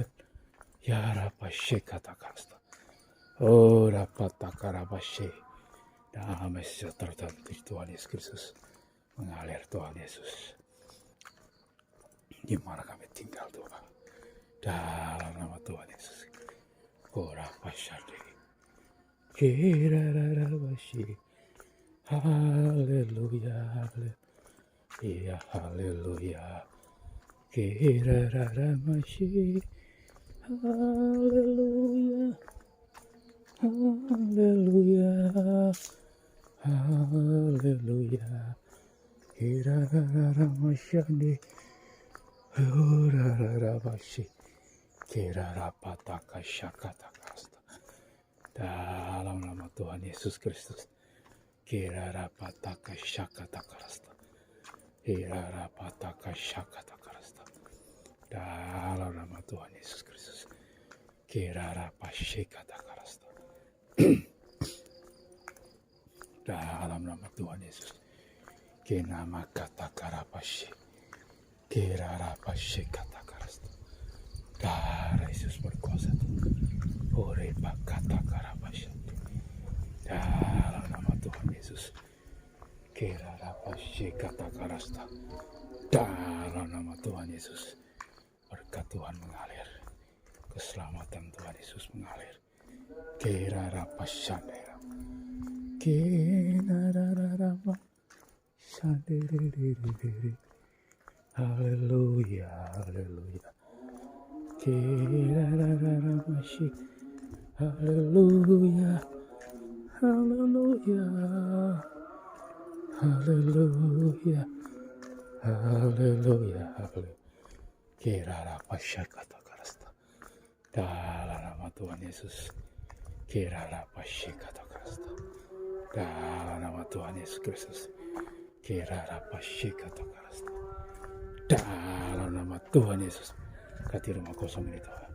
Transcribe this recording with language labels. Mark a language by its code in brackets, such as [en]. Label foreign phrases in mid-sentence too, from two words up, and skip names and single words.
[id] Ya rapashekatakarasta. Oh rapatakarabashe. Damai sejahtera dari Tuhan Yesus Kristus mengalir Tuhan Yesus. Di mana kami tinggal Tuhan. Dalam nama Tuhan Yesus. Oh rapashade. Hirarara masyi. Haleluya, haleluya, haleluya. Kirarara masyi. Haleluya, haleluya, haleluya. Kirarara masyandi. Kirarara masyi. Kirarapataka syakatakasta. Dalam nama Tuhan Yesus Kristus. Kirarapataka syakatakarasta. Kirarapataka syakatakarasta. Dalam nama Tuhan Yesus Kristus. Kirarapasyekatakarasta. Dalam nama Tuhan Yesus. Kinamakatakarapasyek. Kirarapasyekatakarasta. Darah Yesus berkuasa. Orepakatakarapasyak. Dalam nama Tuhan Yesus. Kirarapasyekatakarasta. Dalam nama Tuhan Yesus. Berkat Tuhan mengalir. Keselamatan Tuhan Yesus mengalir. Kirarapasyandera. Kinarararama. Sandiri. Haleluya. Haleluya. Kirararamasyi. Haleluya. Haleluya. Haleluya. Haleluya. Haleluya. Kirarapasyekatakarasta. Dalam nama Tuhan Yesus. Kirarapasyekatakarasta. Dalam nama Tuhan Yesus Kristus. Kirarapasyekatakarasta. Dalam nama Tuhan Yesus. Kati rumah kosong ini Tuhan.